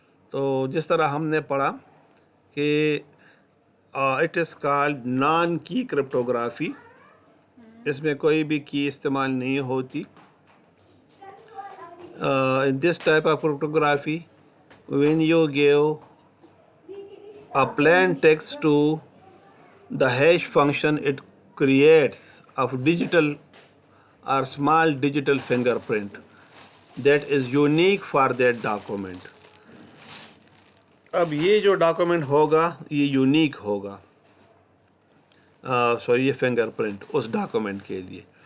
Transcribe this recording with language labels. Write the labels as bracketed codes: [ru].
[ur] تو جس طرح ہم نے پڑھا کہ [en] it is called non-key cryptography, [ur] اس میں کوئی بھی کی استعمال نہیں ہوتی. [en] In this type of cryptography, when you give a plain text to the hash function, it creates a digital or small digital fingerprint that is unique for that document. [ur] اب یہ جو ڈاکومنٹ ہوگا یہ یونیک ہوگا, یہ finger print اس document کے لیے.